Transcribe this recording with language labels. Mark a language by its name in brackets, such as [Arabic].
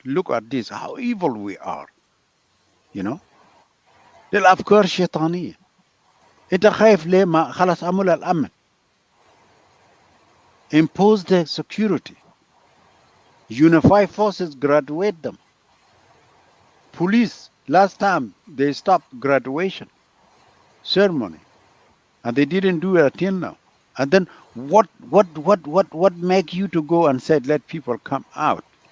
[English] Look at this, how evil we are, you know. [Arabic] دي الأفكار شيطانية. أنت خايف ليه؟ ما خلاص أعمل الأمن. [English] Impose the security. Unify forces, graduate them. Police, last time they stopped graduation ceremony, and they didn't do it until now. And then what make you to go and say let people come out?